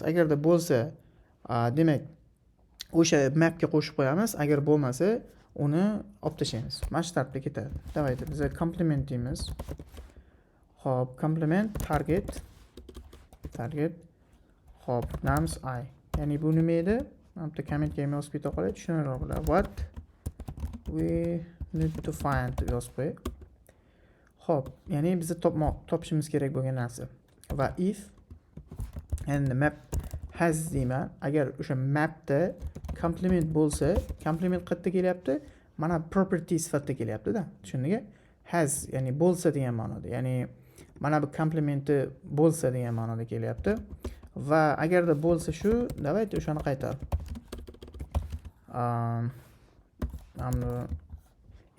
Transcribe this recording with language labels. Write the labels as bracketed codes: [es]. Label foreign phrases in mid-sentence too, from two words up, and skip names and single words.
[uz] Agarda bo'lsa, demak o'sha mapga qo'shib qo'yamiz, agar bo'lmasa uni olib tashlaymiz. Mana shu tartibda ketadi. Davayda biz complement deymiz. [en] Xo'p, complement target. Xo'p, nums I. [uz] Ya'ni bu nima edi? Mana bitta commentga ham yozib keta qolay, tushunarli bo'ladi. [en] What we need to find [uz] yozib qo'y. Xo'p, ya'ni biz topishimiz kerak bo'lgan narsa. [en] Va if and map has deyman. [uz] Agar o'sha mapda complement bo'lsa, complement qayerda kelyapti? Mana property sifatida kelyapti-da. Tushundingmi? Has, ya'ni bo'lsa degan ma'noda. Ya'ni mana bu complementni bo'lsa degan ma'noda kelyapti. Va agarda bo'lsa shu, davayda o'shani qaytar.